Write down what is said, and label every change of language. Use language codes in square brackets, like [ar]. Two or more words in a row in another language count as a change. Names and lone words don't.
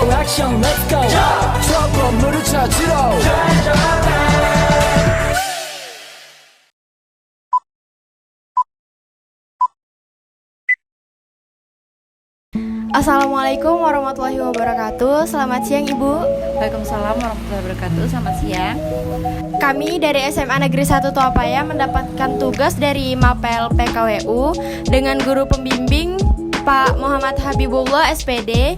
[ko] 액션 [en] let's go [ko] 저 건물을 찾으러 [ar] السلام عليكم ورحمة الله وبركاته. [id] Selamat siang Ibu. [ar] وعليكم السلام ورحمة الله وبركاته. [id] Selamat siang. Kami dari SMA Negeri 1 Tuapaya mendapatkan tugas dari Mapel PKWU dengan guru pembimbing Pak Muhammad Habibullah SPD.